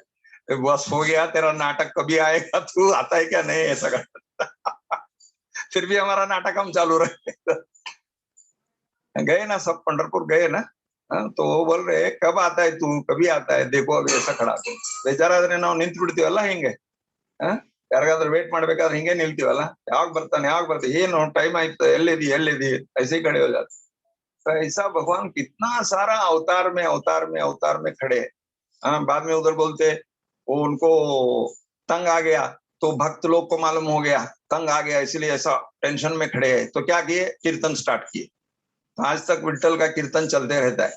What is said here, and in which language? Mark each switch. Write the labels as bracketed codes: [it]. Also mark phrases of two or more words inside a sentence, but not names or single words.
[hi] बस हो गया, तेरा नाटक कभी आएगा, तू आता है क्या नहीं, ऐसा करता फिर भी हमारा नाटक हम चालू रहे। गए ना सब, पंढरपुर गए ना, तो वो बोल रहे कब आता है तू, कभी आता है, देखो अभी ऐसा खड़ा, बेचारा ना निंत बिಡ್ತೀವಲ್ಲ [kn] ಹಿಂಗೆ, ಯಾರಿಗಾದ್ರೂ ವೇಟ್ ಮಾಡ್ಬೇಕಾದ್ರೆ ಹಿಂಗೆ ನಿಲ್ತೀವಲ್ಲ, ಯಾವಾಗ ಬರ್ತಾನೆ, ಏನು ಟೈಮ್ ಆಯ್ತು, ಎಲ್ಲಿದಿ [hi] ऐसे ही खड़े हो जाते। तो ऐसा भगवान कितना सारा अवतार में खड़े। बाद में उधर बोलते वो उनको तंग आ गया, तो भक्त लोग को मालूम हो गया तंग आ गया, इसलिए ऐसा टेंशन में खड़े है। तो क्या किए, कीर्तन स्टार्ट किए। तो आज तक विठल का कीर्तन चलते रहता है।